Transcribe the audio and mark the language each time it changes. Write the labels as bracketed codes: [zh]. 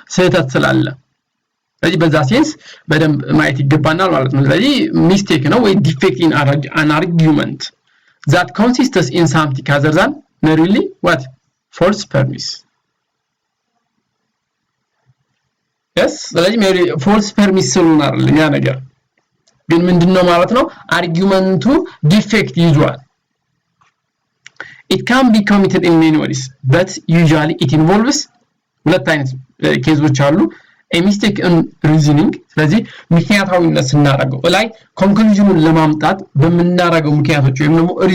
[am] ስህተት ስላለ። ስለዚህ በዛ ሴንስ በደንብ ማየት ይገባናል ማለት ነው። ስለዚህ ሚስቴክ ነው ወይ ዲፌክት ኢን [en] an argument that consists in something other than merely what false premise. [am] yes ስለዚህ [en] merely false premise [am] ስለሆነ ያ ነገር ግን ምንድነው ማለት ነው? አርጊመንቱ ዲፌክት ይዟል። [en] It can be committed in many ways, but usually it involves [am] ሁለት አይነት ኬዞች አሉ [en] a mistake in reasoning [am] ስለዚህ ምክንያታዊነት ስናደርገው ላይ ኮንክሉዥኑን ለማምጣት በመናረጋው ምክንያቶች ወይም ደግሞ